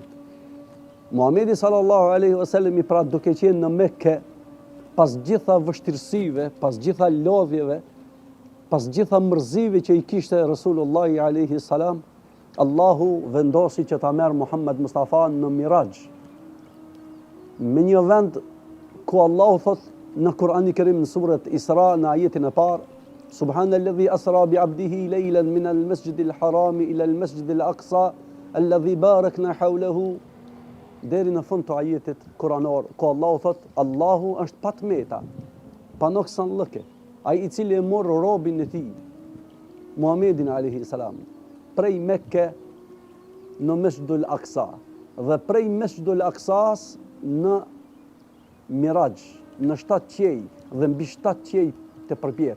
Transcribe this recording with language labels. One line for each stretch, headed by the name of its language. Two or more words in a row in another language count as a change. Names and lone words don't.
Albanian: Muhamedi
Arabic: صلى الله عليه وسلم
Albanian: pra duke qenë në Mekë, pas gjitha vështirësive, pas gjitha lodhjeve, pas gjitha mërzive që i kishte Resulullahi
Arabic: عليه السلام,
Albanian: Allahu vendosi që ta merr Muhammed Mustafa në Miraj. Me një vend ku Allahu thot në Kur'anin e Kerim në suret Isra në ajetin e parë,
Arabic: سبحان الذي أسرى بعبده ليلا من المسجد الحرام إلى المسجد الأقصى الذي باركنا حوله,
Albanian: deri në fund të ajetit kuranor, ku Allahu thot Allahu është pa tmeta, pa noksanllëke, ai i cili e mor robin e tij, Muhammedin
Arabic: عليه السلام,
Albanian: prej Mekke në Mesjidul Aqsa dhe prej Mesjidul Aqsas në Miraj, në 7 qej dhe mbi 7 qej të përpjet.